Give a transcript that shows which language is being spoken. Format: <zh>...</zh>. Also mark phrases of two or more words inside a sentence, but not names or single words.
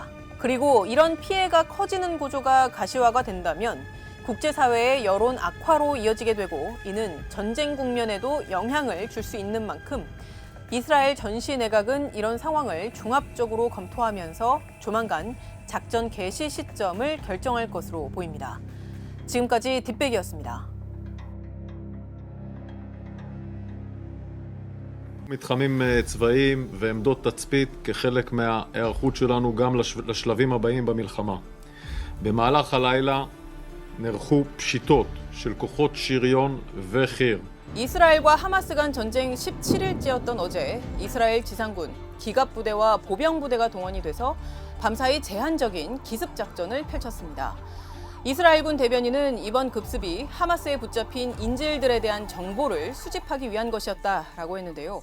<ko>그리고 이런 피해가 커지는 구조가 가시화가 된다면 국제사회의 여론 악화로 이어지게 되고 이는 전쟁 국면에도 영향을 줄 수 있는 만큼 이스라엘 전시 내각은 이런 상황을 종합적으로 검토하면서 조만간 작전 개시 시점을 결정할 것으로 보입니다. 지금까지 뒷백이었습니다.</ko> <he>מתחמים צבאיים ועמדות תצפית כחלק מההיערכות שלנו גם לשלבים הבאים במלחמה. במהלך הלילה נערכו פשיטות של כוחות שריון וחי"ר.</he> <ko>이스라엘과 하마스 간 전쟁 17일째였던 어제 이스라엘 지상군, 기갑부대와 보병부대가 동원이 돼서 밤사이 제한적인 기습작전을 펼쳤습니다. 이스라엘군 대변인은 이번 급습이 하마스에 붙잡힌 인질들에 대한 정보를 수집하기 위한 것이었다라고 했는데요.</ko>